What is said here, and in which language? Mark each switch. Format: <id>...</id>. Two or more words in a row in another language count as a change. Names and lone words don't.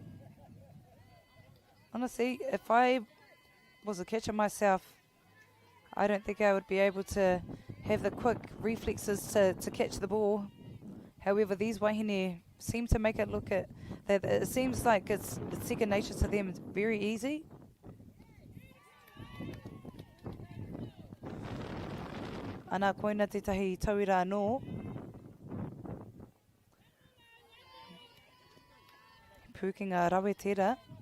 <en>Honestly, if I was a catcher myself, I don't think I would be able to have the quick reflexes to catch the ball. However, these wahine seem to make it look at that it seems like it's second nature to them. It's very easy.</en> <mi>Ana koina te tahi tauira anō. Pukinga rawe tērā.</mi>